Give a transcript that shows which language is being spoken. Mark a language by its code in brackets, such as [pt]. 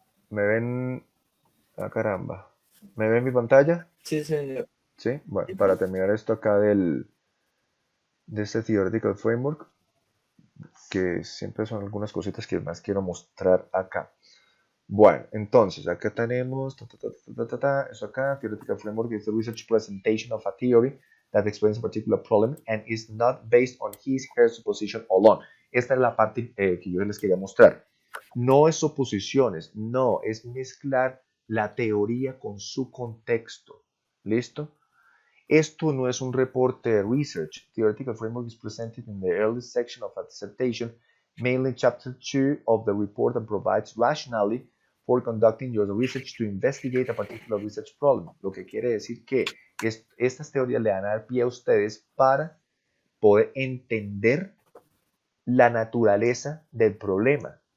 [es] ¿Me ven? Ah, caramba. ¿Me ven mi pantalla? Sí, señor. Sí. Bueno, para terminar esto acá de este Theoretical Framework, que siempre son algunas cositas que más quiero mostrar acá. Bueno, entonces acá tenemos eso acá, [en] Theoretical Framework is the research presentation of a theory that explains a particular problem and is not based on her supposition alone. [es] Esta es la parte que yo les quería mostrar. No es suposiciones, no, es mezclar la teoría con su contexto. ¿Listo? Esto no es un reporte de research. [en] Theoretical framework is presented in the early section of a dissertation, mainly in chapter 2 of the report, and provides rationale for conducting your research to investigate a particular research problem. [es] Lo que quiere decir que estas teorías le van a dar pie a ustedes para poder entender la naturaleza del problema.